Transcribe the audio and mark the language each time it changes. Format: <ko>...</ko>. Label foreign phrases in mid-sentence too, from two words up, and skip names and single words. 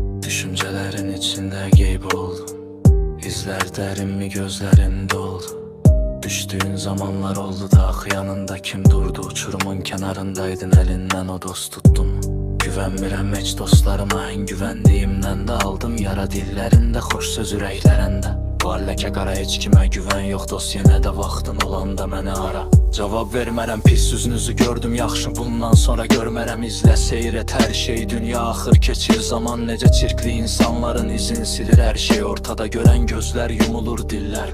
<tr>Düşüncelerin içinde geyb oldu. İzler derin mi gözlerinde oldu. Düştüğün zamanlar oldu da yanında kim durdu? Uçurumun kenarındaydın, elinden o dost tuttun.</tr> <az>Güvenmirəm heç dostlarıma,</az> <tr>en güvendiğimden de aldım yara dillerinde,</tr> <az>hoş söz ürəklərində. Var ləkə qara, heç kimə güvən yox dost, yenə də vaxtın olanda məni ara. Cavab vermərəm, pis üzünüzü gördüm yaxşı, bundan sonra görmərəm. İzlə seyr et hər şey, dünya axır keçir zaman. Necə çirkli insanların izini silir hər şey. Ortada görən gözlər, yumulur dillər.</az>